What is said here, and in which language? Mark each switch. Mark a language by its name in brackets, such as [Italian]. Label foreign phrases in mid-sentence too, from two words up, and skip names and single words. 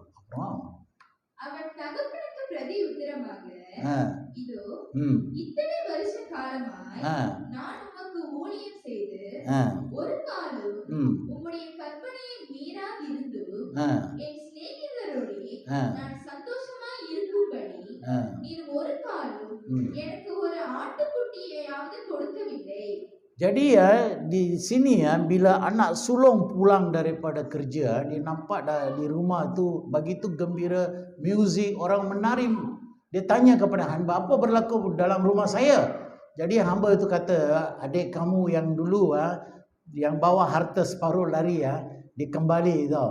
[Tamil] அப்புறம் இத்தனை வருஷ காலமாய் நான் உமக்கு ஊழியம் செய்து ஒரு காலம் உம்முடைய கற்பனையை மீறாதிருந்து என் சிநேகிதரோடு நான் சந்தோஷமாய் இருக்கும்படி நீர் ஒரு காலம் எனக்கு ஒரு ஆட்டுக்குட்டியையாவது கொடுக்கவில்லை. [Malay] Jadi di sini bila anak sulung pulang daripada kerja, dia nampak di rumah tu begitu gembira, muzik, orang menari. Dia tanya kepada hamba, apa berlaku dalam rumah saya? Jadi hamba itu kata, adik kamu yang dulu yang bawa harta separuh lari dikembali tau.